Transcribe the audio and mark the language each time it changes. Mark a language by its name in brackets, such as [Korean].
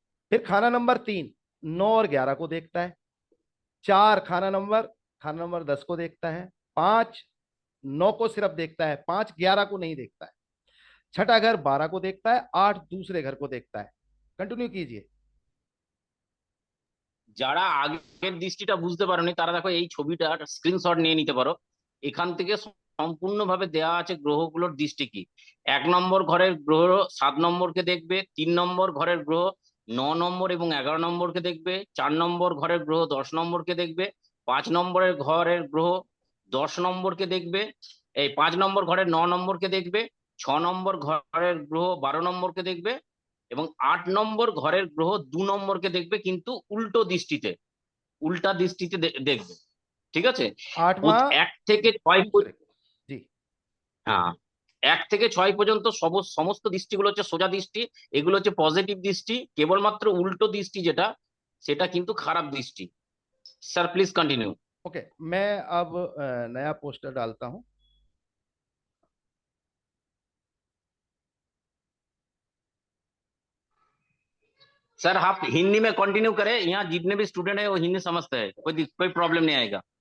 [Hindi] फिर खाना नंबर 3 9 और 11 को देखता है। 4 खाना नंबर 10 को देखता है। 5 9 को सिर्फ देखता है, 5 11 को नहीं देखता है। छठा घर 12 को देखता है, 8 दूसरे घर को देखता है। कंटिन्यू कीजिए। [Bangla] যারা আগের দৃষ্টিটা বুঝতে পারোনি তারা দেখো এই ছবিটা স্ক্রিনশট নিয়ে নিতে পারো। এখান থেকে সম্পূর্ণভাবে দেওয়া আছে গ্রহগুলোর দৃষ্টি কি। 1 নম্বর ঘরের গ্রহ 7 নম্বরকে দেখবে, 3 নম্বর ঘরের গ্রহ 9 নম্বর এবং 11 নম্বরকে দেখবে, 4 নম্বর ঘরের গ্রহ 10 নম্বরকে দেখবে, 5 নম্বরের ঘরের গ্রহ 10 নম্বরকে দেখবে, এই 5 নম্বর ঘরের 9 নম্বরকে দেখবে, 6 নম্বর ঘরের গ্রহ 12 নম্বরকে দেখবে এবং 8 নম্বর ঘরের গ্রহ 2 নম্বরকে দেখবে, কিন্তু উল্টা দৃষ্টিতে দেখবে। ঠিক আছে। [Hindi] 8वां [Bangla] 1 থেকে 6 [Hindi] दूसरे को। जी। [Bangla] হ্যাঁ, 1 থেকে 6 পর্যন্ত সমস্ত দৃষ্টিগুলো হচ্ছে সোজা দৃষ্টি, এগুলো হচ্ছে পজিটিভ দৃষ্টি। কেবলমাত্র উল্টো দৃষ্টি যেটা, সেটা কিন্তু খারাপ দৃষ্টি। [English] Sir please continue. [Hindi] ओके, मैं अब नया पोस्टर डालता हूं। सर आप हिंदी में कंटिन्यू करें, यहाँ जितने भी स्टूडेंट है वो हिंदी समझते हैं, कोई प्रॉब्लम नहीं आएगा।